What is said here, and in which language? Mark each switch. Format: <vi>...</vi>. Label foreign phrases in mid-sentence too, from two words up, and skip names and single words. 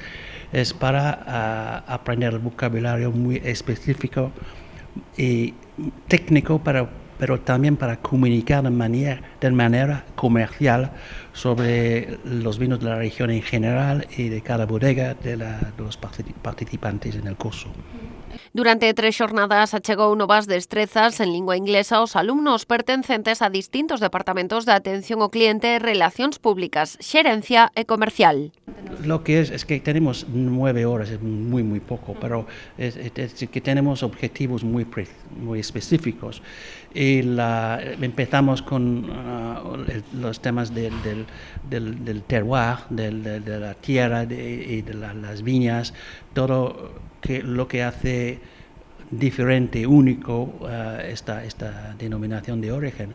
<es>Es para aprender el vocabulario muy específico y técnico, pero también para comunicar de manera comercial sobre los vinos de la región en general y de cada bodega de los participantes en el curso.</es> <gl>Durante 3 xornadas achegou novas destrezas en lingua inglesa aos alumnos pertencentes a distintos departamentos de atención ao cliente, relacións públicas, xerencia e comercial.</gl> <es>Lo que es que tenemos 9 horas, es muy poco, pero es que tenemos objetivos muy específicos. Y empezamos con los temas del terroir, de la tierra y de las viñas, todo lo que hace diferente, único esta denominación de origen.</es>